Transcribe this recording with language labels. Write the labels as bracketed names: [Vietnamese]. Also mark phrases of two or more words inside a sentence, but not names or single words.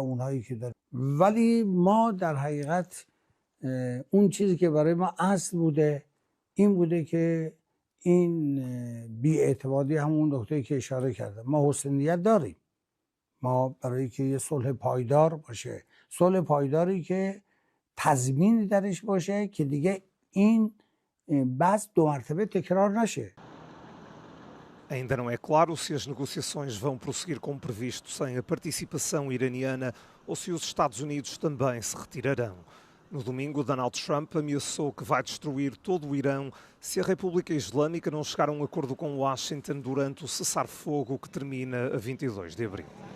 [Persian] اونهایی که داریم، ولی ما در حقیقت اون چیزی که برای ما اصل بوده این بوده که این بی‌اعتمادی همون نکته‌ای که اشاره کردم، ما حسن نیت داریم، ما برای که یه صلح پایدار باشه، صلح پایداری که تضمینی درش باشه که دیگه این بحث دو مرتبه تکرار نشه. [Portuguese] Ainda não é claro se as negociações vão prosseguir como previsto sem a participação iraniana ou se os Estados Unidos também se retirarão. No domingo, Donald Trump ameaçou que vai destruir todo o Irão se a República Islâmica não chegar a um acordo com Washington durante o cessar-fogo que termina a 22 de abril.